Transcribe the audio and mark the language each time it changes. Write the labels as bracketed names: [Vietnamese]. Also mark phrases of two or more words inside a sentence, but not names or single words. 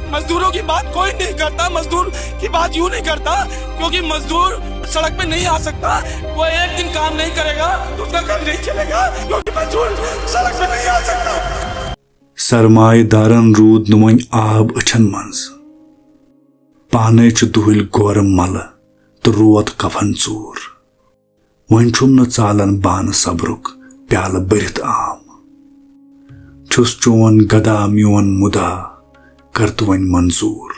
[Hindi] मजदूरों की बात कोई नहीं करता, मजदूर की बात यूं नहीं करता, क्योंकि मजदूर सड़क पे नहीं आ सकता। वो एक दिन काम नहीं करेगा तो उसका घर नहीं चलेगा, क्योंकि मजदूर सड़क पे नहीं आ सकता। [Kashmiri] सरमाएदारन रूद नुवन आब अछन मंज, पाने दुहल गोरम मल तो रोत कफन चूर। वन छुम न चालन बान सबरुक प्याल बरित आम। छुस चोन गदा म्योन मुदा कर तो वन मंजूर।